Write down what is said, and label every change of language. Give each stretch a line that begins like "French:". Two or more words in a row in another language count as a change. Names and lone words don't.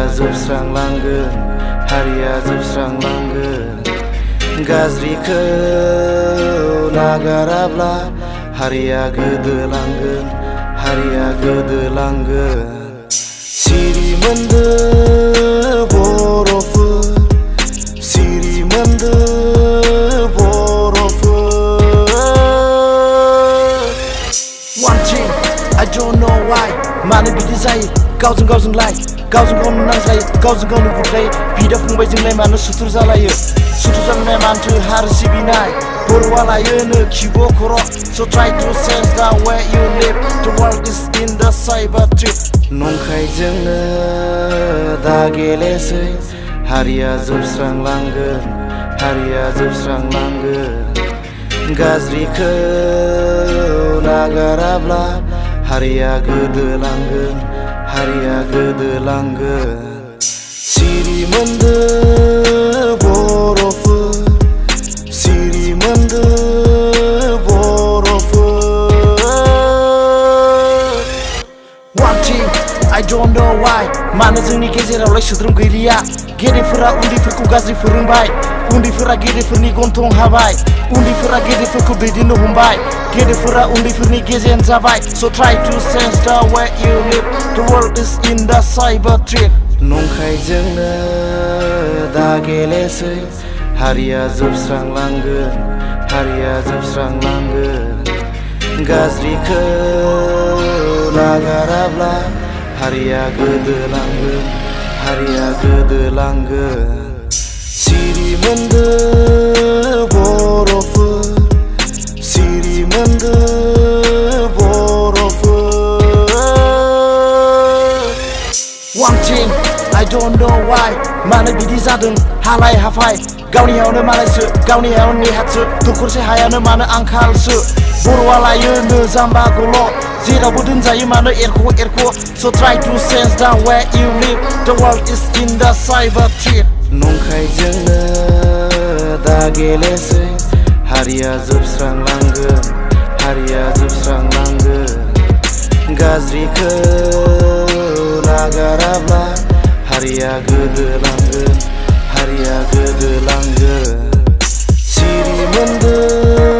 Bodo: जोबस्रांलांगोन हारिया जोबस्रांलांगोन गाज्रिखौ नागाराब्ला हारिया गोदोलांगोन हारिया गोदोलांगोन सिरिमोन्दो बर'फोर सिरिमोन्दो बर'फोर
English: One thing I don't know why
Bodo: मानो बिदि जायो गावजों गावजों लाय गावजों गावनो नांज्लायो गावजों गावनो बुलायो बिदा फंबायजोंलाय मानो सुथुर जालायो सुथुर जालायनाय मानथो हारि सिबिनाय बर'आ लायोनो खिबु खर'
English: So try to sense the way you live The world is in the cyber trip
Bodo: नंखायजोंनो दा गेलेसै हारिया जोबस्रांलांगोन हारिया जोबस्रांलांगोन गाज्रिखौ नागाराब्ला हारिया गोदोलांगोन हारिया गोदोलांगोन सिरिमोन्दो बर'फोर सिरिमोन्दो बर'फोर
English: One thing I don't know why
Bodo: मानो जोंनि गेजेरावलाय सोद्रोम गैलिया गेदेरफोरा उन्दैफोरखौ गाज्रि फोरोंबाय उन्दैफोरा गेदेरफोरनि गन्थं हाबाय उन्दैफोरा गेदेरफोरखौ दैदेननो हमबाय गेदेरफोरा उन्दैफोरनि गेजेन जाबाय
English: So try to sense the way you live The world is in the cyber trip
Bodo: नंखायजोंनो दा गेलेसै हारिया जोबस्रांलांगोन हारिया जोबस्रांलांगोन गाज्रिखौ नागाराब्ला हारिया गोदोलांगोन हारिया गोदोलांगोन सिरिमोन्दो बर'फोर सिरिमोन्दो बर'फोर
English: One thing I don't know why
Bodo: मानो बिदि जादों हालाय हाफाय गावनि हायावनो मालायसो गावनि हायावनो नेहाथसो दखरसे हायानो मानो आंखालसो बर'आ लायोनो जाम्बा गल' जेरावबो दोनजायो मानो एरख' एरख'
English: So try to sense the way you live The world is in the cyber trip
Bodo: नंखायजोंनो दा गेलेसै हारिया जोबस्रांलांगोन हारिया जोबस्रांलांगोन गाज्रिखौ नागाराब्ला हारिया गोदोलांगोन हारिया गोदोलांगोन सिरिमोन्दो